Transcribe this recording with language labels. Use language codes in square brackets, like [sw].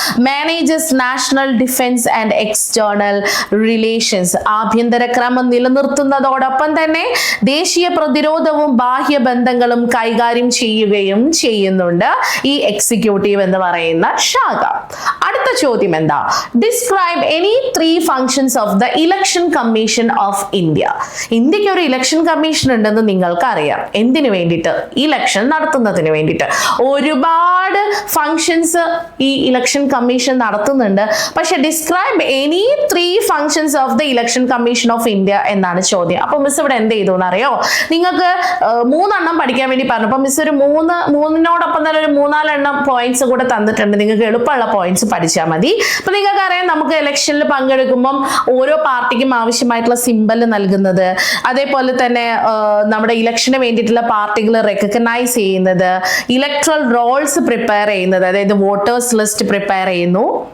[en] manages national defence and external relations, [ml] ആഭ്യന്തര ക്രമം നിലനിർത്തുന്നതോടൊപ്പം തന്നെ ദേശീയ പ്രതിരോധവും ബാഹ്യ ബന്ധങ്ങളും കൈകാര്യം ചെയ്യുകയും ചെയ്യുന്നുണ്ട് ഈ എക്സിക്യൂട്ടീവ് എന്ന് പറയുന്ന ശാഖ. അടുത്ത ചോദ്യം എന്താ? [en] Describe any 3 functions of the Election Commission of India. [ml] ഇന്ത്യക്ക് ഒരു ഇലക്ഷൻ കമ്മീഷൻ ഉണ്ടെന്ന് നിങ്ങൾക്ക് അറിയാം. എന്തിനു വേണ്ടിയിട്ട്? ഇലക്ഷൻ നടത്തുന്നതിന് വേണ്ടിയിട്ട്. ഒരുപാട് ഫങ്ഷൻസ് ഈ ഇലക്ഷൻ കമ്മീഷൻ നടത്തുന്നുണ്ട്. പക്ഷെ [en] describe any 3 functions of the Election Commission of India [ml] എന്നാണ് ചോദ്യം. അപ്പൊ മിസ് ഇവിടെ എന്ത് ചെയ്തു എന്നറിയോ? നിങ്ങൾക്ക് 3 എണ്ണം പഠിക്കാൻ വേണ്ടി പറഞ്ഞു. അപ്പൊ മിസ് ഒരു 3നോടൊപ്പം തന്നെ ഒരു 3-4 എണ്ണം പോയിന്റ്സ് കൂടെ തന്നിട്ടുണ്ട്. നിങ്ങൾക്ക് എളുപ്പമുള്ള പോയിന്റ്സ് പഠിച്ചാൽ മതി. അപ്പൊ നിങ്ങൾക്ക് അറിയാം, നമുക്ക് ഇലക്ഷനിൽ പങ്കെടുക്കുമ്പം ഓരോ പാർട്ടിക്കും ആവശ്യമായിട്ടുള്ള സിമ്പൽ നൽകുന്നത്, അതേപോലെ തന്നെ നമ്മുടെ ഇലക്ഷന് വേണ്ടിയിട്ടുള്ള പാർട്ടികൾ റെക്കഗ്നൈസ് ചെയ്യുന്നത്, ഇലക്ട്രൽ റോൾസ് പ്രിപ്പയർ ചെയ്യുന്നത്, അതായത് വോട്ടേഴ്സ് ലിസ്റ്റ് പ്രിപ്പയർ ചെയ്യുന്നു.